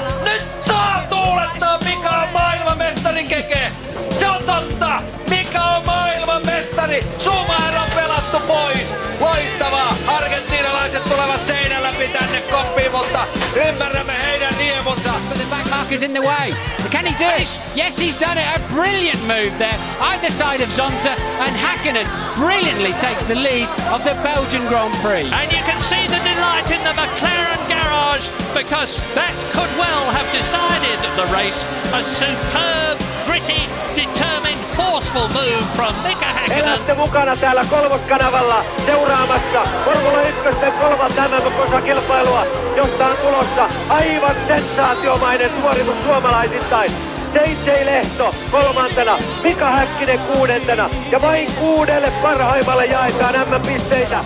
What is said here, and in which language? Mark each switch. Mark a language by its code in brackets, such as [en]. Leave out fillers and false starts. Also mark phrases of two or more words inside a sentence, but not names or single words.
[fi] Nyt saa tuulettaa! Mika on maailmanmestari keke! Se on totta! Mika on maailmanmestari! Schumacher on pelattu pois! Loistavaa! Argentiinalaiset tulevat seinän läpi tänne koppiin, mutta ymmärrämme heidän riemunsa. [en] But the back marker's in the way. So can he do it? Yes, he's done it. A brilliant move there. Either side of Zonta, and Häkkinen brilliantly takes the lead of the Belgian Grand Prix. And you can see the delight in the McLaren garage because that could well have decided the race. A superb, gritty, determined, forceful move from Mika Häkkinen. [fi] Elätte mukana täällä Kolmoskanavalla seuraamassa Formula 1 kolmatta MM-kilpailua, josta on tulossa aivan sensaatiomainen suoritus suomalaisittain. JJ Lehto kolmantena, Mika Häkkinen kuudentena ja vain 6 parhaimmalle jaetaan MM-pisteitä.